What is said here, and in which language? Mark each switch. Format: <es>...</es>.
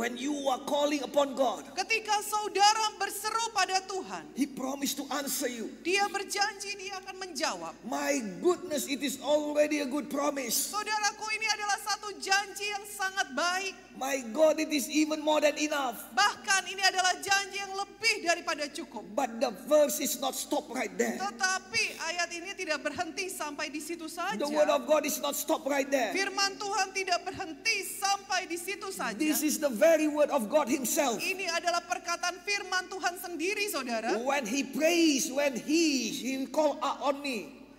<en>When you are calling upon God,</en> <id>Ketika saudara berseru pada Tuhan,</id> <en>He promised to answer you.</en> <id>dia berjanji dia akan menjawab.</id> <en>My goodness, it is already a good promise.</en> <id>Saudaraku, ini adalah satu janji yang sangat baik.</id> <en>My God, it is even more than enough.</en> <id>Bahkan ini adalah janji yang lebih daripada cukup.</id> <en>But the verse is not stopped right there.</en> <id>Tetapi ayat ini tidak berhenti sampai di situ saja.</id> <en>The word of God is not stopped right there.</en> <id>Firman Tuhan tidak berhenti sampai di situ saja.</id> <en>This is the very word of God Himself.</en> <id>Ini adalah perkataan firman Tuhan sendiri, saudara.</id> <en>When He prays, when He call on me.</en>